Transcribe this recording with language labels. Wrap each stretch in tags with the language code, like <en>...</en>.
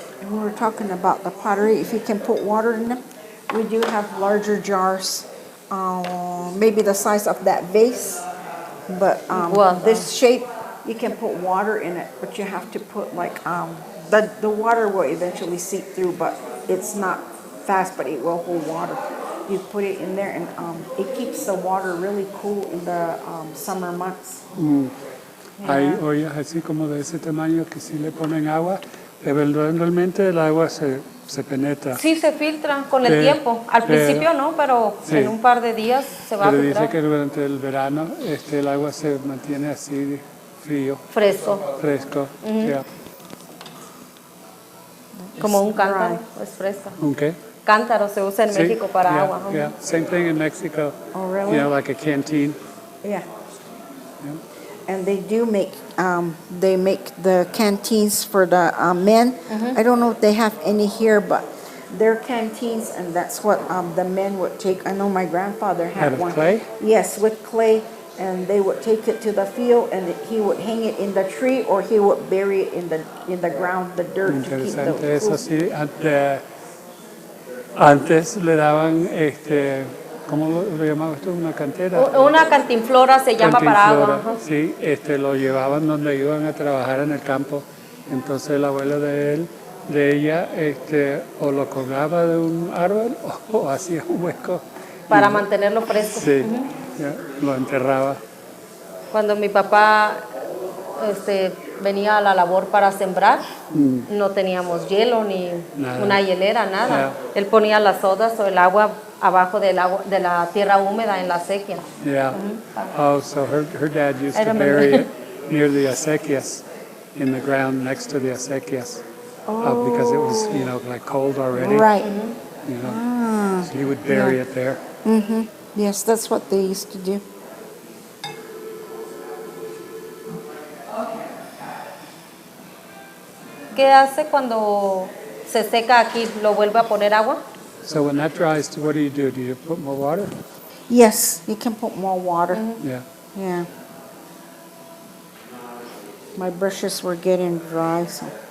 <en>we were talking about the pottery, if you can put water in them, we do have larger jars, maybe the size of that vase, but this shape, you can put water in it, but you have to put like, the water will eventually seep through, but it's not fast, but it will hold water. You put it in there and it keeps the water really cool in the summer months.</en> <es>Hay ollas así como de ese tamaño que si le ponen agua, eventualmente el agua se penetra. Sí, se filtra con el tiempo. Al principio no, pero sí. En un par de días se va a Pero filtrar. dice que durante el verano el agua se mantiene así frío. Fresco. Fresco, yeah. Como un cántaro, es fresco. ¿Un qué? Cántaro se usa en México para agua.</es> <en>Yeah, same thing in Mexico. Oh, really? You know, like a canteen. Yeah. And they do make, they make the canteens for the men. I don't know if they have any here, but they're canteens, and that's what the men would take. I know my grandfather had Out one. of clay? Yes, with clay, and they would take it to the field, and he would hang it in the tree, or he would bury it in the ground, the dirt, to keep the</en> <es>Interesante eso,</es> <en>food.</en> <es>sí. Antes le daban, ¿cómo lo llamabas tú? Una cantera. Una cantinflora se llama para agua. Ajá. Sí, lo llevaban donde iban a trabajar en el campo. Entonces el abuelo de ella, o lo colgaba de un árbol o hacía un hueco. Para mantenerlo fresco. Sí, ya, lo enterraba. Cuando mi papá venía a la labor para sembrar, no teníamos hielo ni Nada. una hielera, nada.</es> <en>Yeah.</en> <es>Él ponía las sodas o el agua abajo de la tierra húmeda en la acequia.</es> <en>Yeah. Oh, so her dad used to bury it near the acequias, in the ground next to the acequias, because it was, like cold already. Right. You know, so he would bury it there. Yes, that's what they used to do.</en> <es>¿Qué hace cuando se seca aquí? ¿Lo vuelve a poner agua?</es> <en>So when that dries, what do? Do you put more water? Yes, you can put more water. Yeah. Yeah. My brushes were getting dry, so.</en>